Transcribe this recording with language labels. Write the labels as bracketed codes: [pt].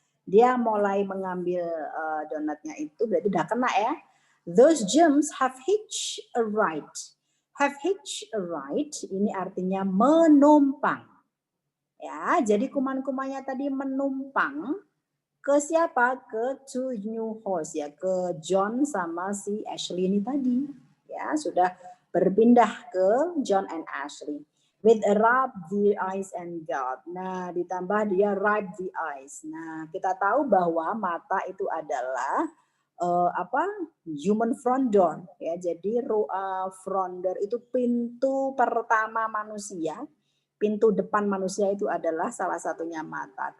[id] Dia mulai mengambil donatnya itu, berarti udah kena ya. [en] Those germs have hitched a ride. Have hitched a ride, [id] ini artinya menumpang. Ya, jadi kuman-kumannya tadi menumpang ke siapa? Ke [en] two new host [id] ya, ke John sama si Ashley ini tadi. Ya, sudah berpindah ke John and Ashley. [en] With a rub the eyes and God. [id] Nah, ditambah dia [en] rub the eyes. [id] Nah, kita tahu bahwa mata itu adalah human front door ya. Jadi front door itu pintu pertama manusia. Pintu depan manusia itu adalah salah satunya mata.